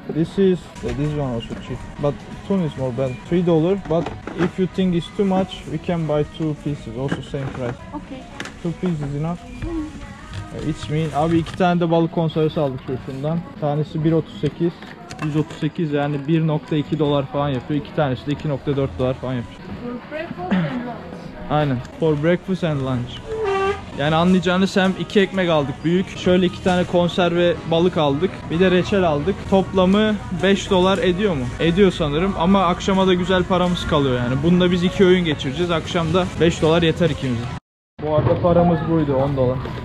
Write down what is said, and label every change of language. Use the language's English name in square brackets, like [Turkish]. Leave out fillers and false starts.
[English] This one also cheap, but tuna is more better. $3. But if you think it's too much, we can buy 2 pieces, also same price. Okay. 2 pieces enough. It's me. [Turkish] Abi 2 tane de balık konservesi aldık şundan. Tanesi 1.38. 138 yani 1.2 dolar falan yapıyor. 2 tanesi de 2.4 dolar falan yapıyor. [English] For breakfast and lunch. [Turkish] Aynen. [English] For breakfast and lunch. [Turkish] Yani anlayacağınız hem 2 ekmek aldık büyük. Şöyle 2 tane konserve balık aldık. Bir de reçel aldık. Toplamı 5 dolar ediyor mu? Ediyor sanırım ama akşama da güzel paramız kalıyor yani. Bunda biz 2 öğün geçireceğiz. Akşamda 5 dolar yeter ikimize. Bu arada paramız buydu, 10 dolar.